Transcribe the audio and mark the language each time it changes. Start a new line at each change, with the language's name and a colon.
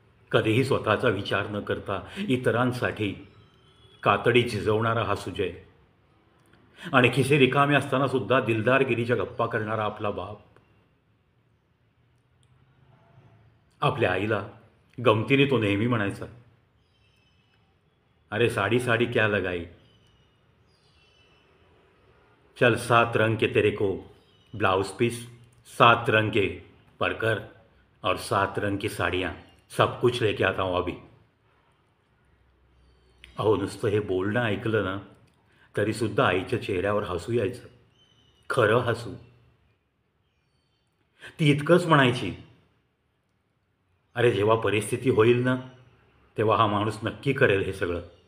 Marathi: कधीही स्वतःचा विचार न करता इतरांसाठी कातडी झिजवणारा हा सुजय, आणि खिसे रिकामे असताना सुद्धा दिलदारगिरीच्या गप्पा करणारा आपला बाप. आपल्या आईला गमतीने तो नेहमी म्हणायचा,
Hindi: अरे साड़ी साड़ी क्या लगाई, चल 7 रंग के तेरे को ब्लाउज पीस, 7 रंग के परकर और 7 रंग की साड़ियाँ, सब कुछ लेके आता हूँ अभी.
Marathi: अहो नुसतं हे बोलणं ऐकलं ना तरीसुद्धा आईच्या चेहऱ्यावर हसू यायचं. खरं हसू. ती इतकंच म्हणायची, अरे जेव्हा परिस्थिती होईल ना तेव्हा हा माणूस नक्की करेल हे सगळं.